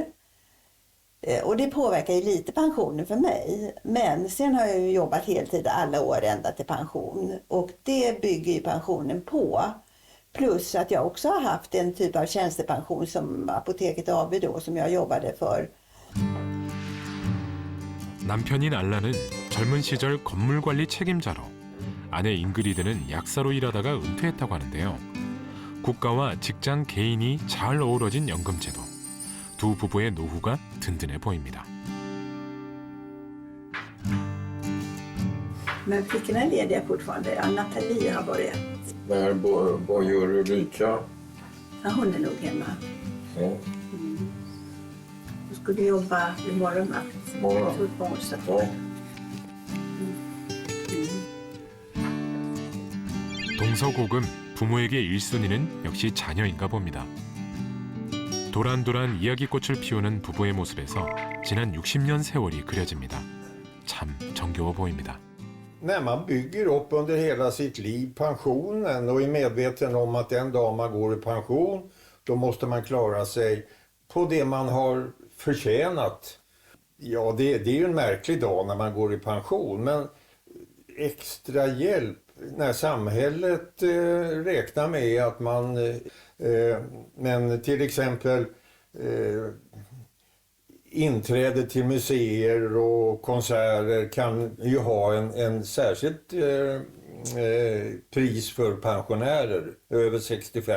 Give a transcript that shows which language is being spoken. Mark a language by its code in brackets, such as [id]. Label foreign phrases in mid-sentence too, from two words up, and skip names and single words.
[sv] Och det påverkar ju lite pensionen för mig. Men sen har jag ju jobbat heltid alla år ända till pension. Och det bygger ju pensionen på. Plus att jag också har haft en typ av tjänstepension som Apoteket AB då, som jag jobbade för. [ko] 남편인 알라는 젊은 시절 건물관리 책임자로, 아내 잉그리드는 약사로 일하다가 은퇴했다고 하는데요. 국가와 직장 개인이 잘 어우러진 연금제도. 두 부부의 노후가 든든해 보입니다. [sv] Men flickorna är lediga fortfarande. Nathalie har börjat. Vad gör Ulrika? Ja, hon är nog hemma. Ja. Hon skulle jobba imorgon. Morgon. På onsdag. Ja. [ko] 동서고금, 부모에게 1순위는 역시 자녀인가 봅니다. 도란도란 이야기꽃을 피우는 부부의 모습에서 지난 60년 세월이 그려집니다. 참 정겨워 보입니다. [sv] När man bygger upp under hela sitt liv pensionen och är medveten om att den dag man går i pension, då måste man klara sig på det man har förtjänat. Ja, det är ju en märklig dag när man går i pension, men extra hjälp när samhället räknar med att man, men till exempel inträde till museer och konserter kan ju ha en särskilt pris för pensionärer över 65.